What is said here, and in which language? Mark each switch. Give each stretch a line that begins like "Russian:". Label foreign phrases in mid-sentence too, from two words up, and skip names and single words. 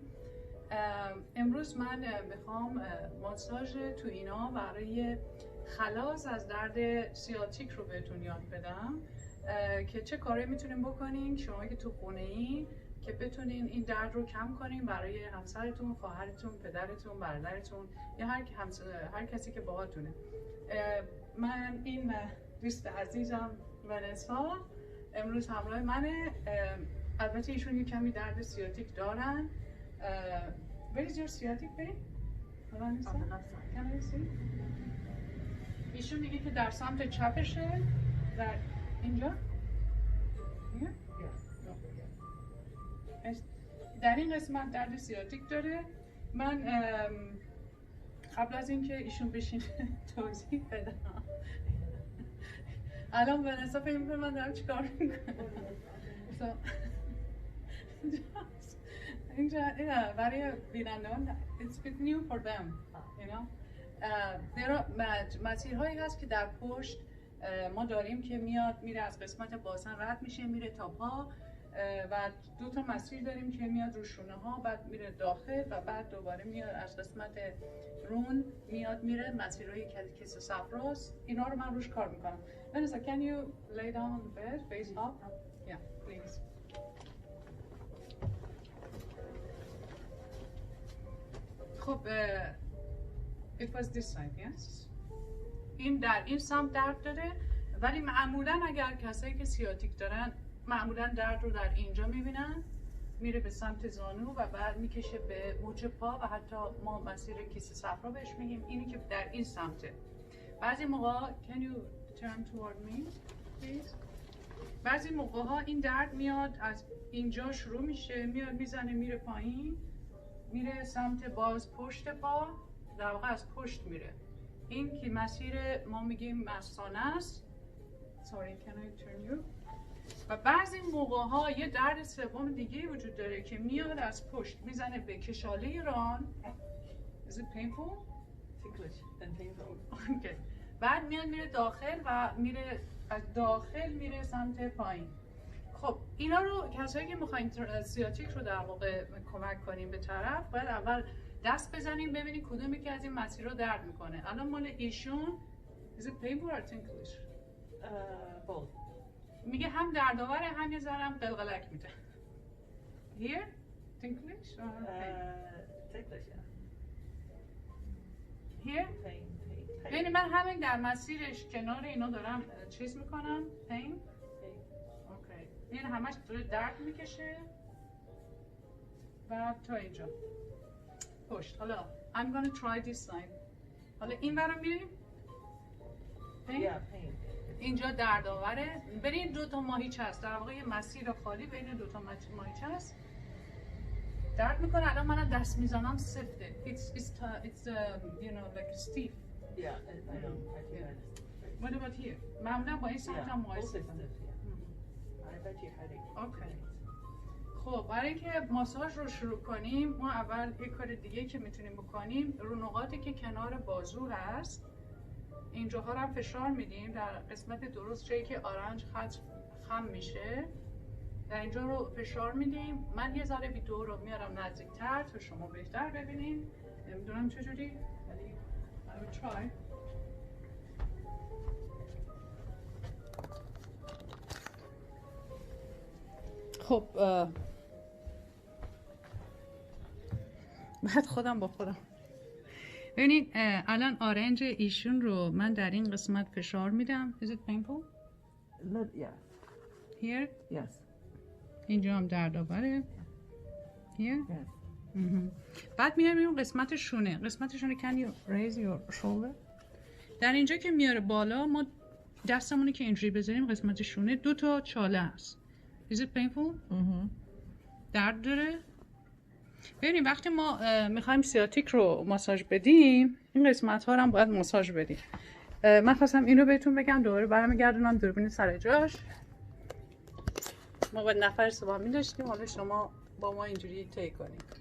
Persian: امروز من میخوام ماساژ تو اینا برای خلاص از درد سیاتیک رو بهتون یاد بدم که چه کاری میتونیم بکنین شما که تو خونه این که بتونین این درد رو کم کنین برای همسرتون، خواهرتون، پدرتون، برادرتون یا هر کسی که باهاتونه. من این دوست عزیزم ونسا امروز همراه منه. البته ایشون یه کمی درد سیاتیک دارن.
English: Where is your sciatic pain? Can I see?
Persian: ایشون میگه که در سمت چپشه، در اینجا. در این قسمت درد سیاتیک داره. من قبل از اینکه ایشون بشین توضیح بدم، الان ونسا فکر می‌کنه من دارم چیکار میکنم. اینجا برای بینندگان
English: it's bit new for them, you know.
Persian: مسیرهایی هست که در پشت ما داریم که میاد میره از قسمت باسن رد میشه میره تا پا و دو تا مسیر داریم که میاد رو شونه ها بعد میره داخل و بعد دوباره میاد از قسمت رون میاد میره مسیرهای کیسه صفراست. اینا رو من روش کار میکنم.
English: Vanessa, can you lay down on the bed, face up? Yeah, please. خب it was this side, yes.
Persian: این در این سمت درد داره، ولی معمولا اگر کسایی که سیاتیک دارن معمولا درد رو در اینجا میبینن، میره به سمت زانو و بعد میکشه به مچ پا و حتی ما مسیر کیسه صفرا بهش میگیم. اینی که در این سمته. بعضی موقع
English: can you turn toward me please.
Persian: بعضی موقع ها این درد میاد از اینجا شروع میشه، میاد میزنه میره پایین، میره سمت باز پشت پا، در واقع از پشت میره. این که مسیر ما میگیم مثانه است.
English: Sorry, can I turn you?
Persian: و بعضی موقع ها یه درد سوم دیگه وجود داره که میاد از پشت میزنه به کشاله ران.
English: Is it painful? Ticklish and painful. Okay.
Persian: بعد میاد میره داخل و میره از داخل میره سمت پایین. خب اینا رو کسایی که میخواین سیاتیک رو در واقع کمک کنیم به طرف باید اول دست بزنیم ببینیم کدومی که از این مسیر رو درد میکنه. الان مال ایشون
English: is it painful or ticklish? Both.
Persian: میگه هم دردآوره هم یه ذره هم قلقلک میده.
English: Here? Ticklish or pain? Ticklish, yeah. Here? Pain.
Persian: یعنی من همین در مسیرش کنار اینا دارم چیز میکنم.
English: Pain? اوکی.
Persian: این همش داره درد میکشه و تا اینجا پشت.
English: حالا I'm gonna try this side.
Persian: حالا این برم میریم.
English: Yeah, pain.
Persian: اینجا دردآوره. برین دو تا ماهیچه هست، در واقع یه مسیر خالی بین دو تا ماهیچه هست. درد میکنه. الان من دست میزنم سفته.
English: It's you know like stiff. Yeah, I know. What about here?
Persian: معمولا با این سمت هم مقایسه کنم.
English: I bet you headache.
Persian: اوکی. خب برای اینکه ماساژ رو شروع کنیم ما اول یک کار دیگه که میتونیم بکنیم رو نقاطی که کنار بازو هست اینجاها رو هم فشار میدیم در قسمت درست جایی که آرنج خط خم میشه. در اینجا رو فشار میدیم. من یه ذره ویدیو رو میارم نزدیکتر تا شما بهتر ببینین. نمیدونم چجوری ولی
English: I will try.
Persian: خب بعد خودم با خودم ببینید الان آرنج ایشون رو من در این قسمت فشار میدم.
English: Is it painful? Yeah. Here? Yes.
Persian: اینجا هم دردآوره.
English: Here? Yes.
Persian: بعد میاریم قسمت شونه. قسمت شونه
English: can you raise your shoulder؟
Persian: در اینجا که میاره بالا ما دستمونی که اینجوری بذاریم قسمت شونه دو تا چاله است.
English: Is it painful?
Persian: درد داره؟ ببینید وقتی ما میخوایم سیاتیک رو ماساژ بدیم این قسمت ها رو هم باید ماساژ بدیم. من خواستم اینو بهتون بگم، دوباره برمیگردونم دوربین سر جاش. ما باید نفر سومی داشتیم، حالا شما با ما اینجوری طی کنید.